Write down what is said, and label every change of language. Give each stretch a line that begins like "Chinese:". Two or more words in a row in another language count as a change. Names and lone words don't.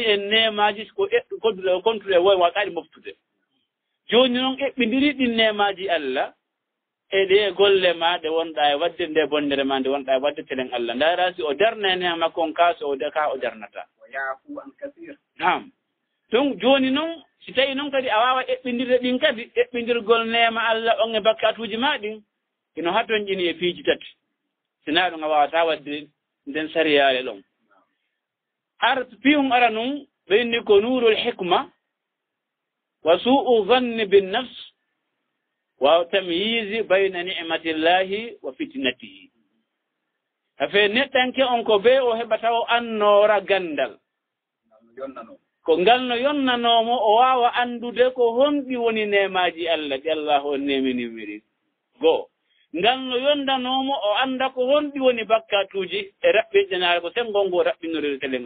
Fula: en nemaji ko kodduɗe kontuɗe woy waɗaɗi moftude joni noon eɓɓindiri ɗin nemaji Allah e ɗe golle ma ɗe wonɗa e wadde nde bonnere ma nde wonɗa e wadde telen Allah ndara si o darna nema makko on ka so ka o darnata nam donc joni noon si tawi noon kadi a wawa eɓɓindirde ɗin kadi eɓɓindirgol nema Allah on e bakkatuji ma ɗin ino hatton ƴini e piiji tati sina ɗum a wawata wadde nden sariyare ɗon piyum ara nun ɓeyni ko
Arabic: نور الحكمة وسوء الظن بالنفس والتمييز بين نعمة الله وفتنته
Fula: afe neɗɗanke on ko be o heɓata o annora gandal ko ngal no yonnanomo o wawa andude ko honɗi woni nemaji Allah ɗi Allah on neminimiri goo ngal no yondanomo o anda ko honɗi woni bakkatuji e raɓɓiɗenare ko sengol ngo raɓɓinorede telen